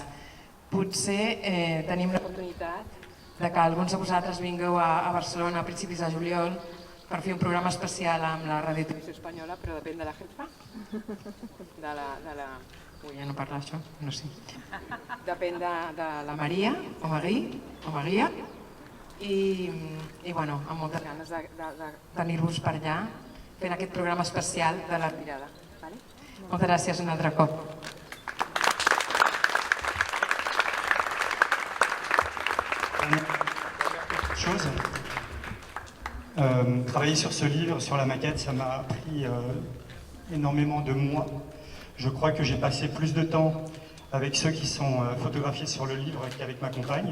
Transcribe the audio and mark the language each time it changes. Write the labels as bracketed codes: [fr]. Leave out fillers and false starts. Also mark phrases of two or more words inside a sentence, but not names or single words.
[ca] Potser tenim l'oportunitat de que alguns de vosaltres vingueu a Barcelona a principis de juliol per fer un programa especial amb la Ràdio Televisió Espanyola, però depèn de la jefa, ui, ja no parla això, no sé. Depèn de la Maria, o Maria, i bueno, amb moltes ganes de tenir-vos per allà fent aquest programa especial de la retirada. Moltes gràcies un altre cop. [fr] Chose. Travailler sur ce livre, sur la maquette, ça m'a pris énormément de mois. Je crois que j'ai passé plus de temps avec ceux qui sont photographiés sur le livre qu'avec ma compagne.